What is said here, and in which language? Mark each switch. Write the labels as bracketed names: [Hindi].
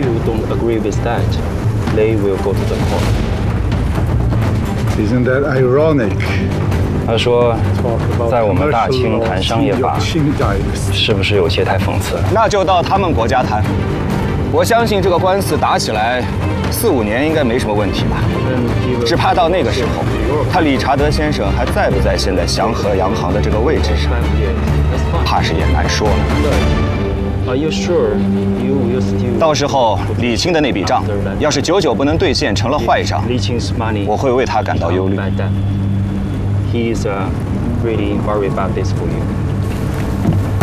[English] You don't agree with that? They will go to the court. Isn't that ironic? [Chinese] 他说，在我们大清谈商业法，是不是有些太讽刺了？那就到他们国家谈。我相信这个官司打起来，四五年应该没什么问题吧。只怕到那个时候，他理查德先生还在不在现在祥和洋行的这个位置上，怕是也难说了。 [English] Are you sure you will still? [Chinese] 到时候李清的那笔账，要是久久不能兑现，成了坏账，我会为他感到忧虑。 [English] He is really worried about this for you.